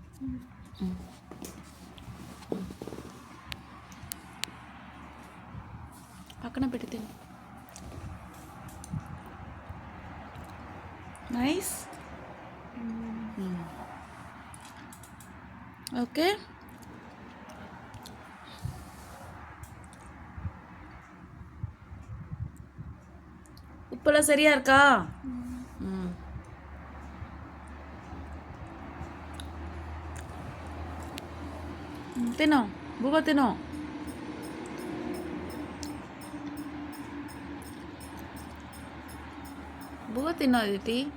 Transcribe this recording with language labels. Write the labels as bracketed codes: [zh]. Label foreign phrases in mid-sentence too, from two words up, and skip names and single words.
[te] పక్కన పెట్టి తిను. నైస్. ఓకే. [ta] உப்பெல்லாம் சரியா இருக்கா? [te] తినో బువ్వ తినో. బువ్వ తినో అదితి.